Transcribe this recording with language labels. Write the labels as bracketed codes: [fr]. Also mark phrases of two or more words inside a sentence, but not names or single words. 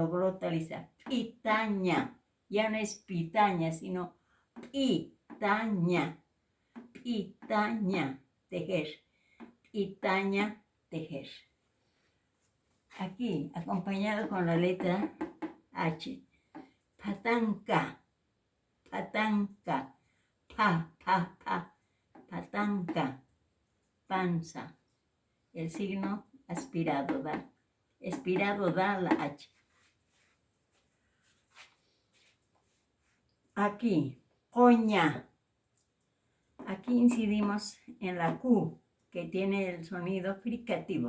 [es] Pitaña. Ya no es pitaña, sino pitaña. Pitaña, tejer. Pitaña, tejer. Aquí, acompañado con la letra H. [ay] Patanca, patanca, patanca, [es] panza. El signo aspirado da. Expirado da la H. Aquí, coña. Aquí incidimos en la Q, que tiene el sonido fricativo.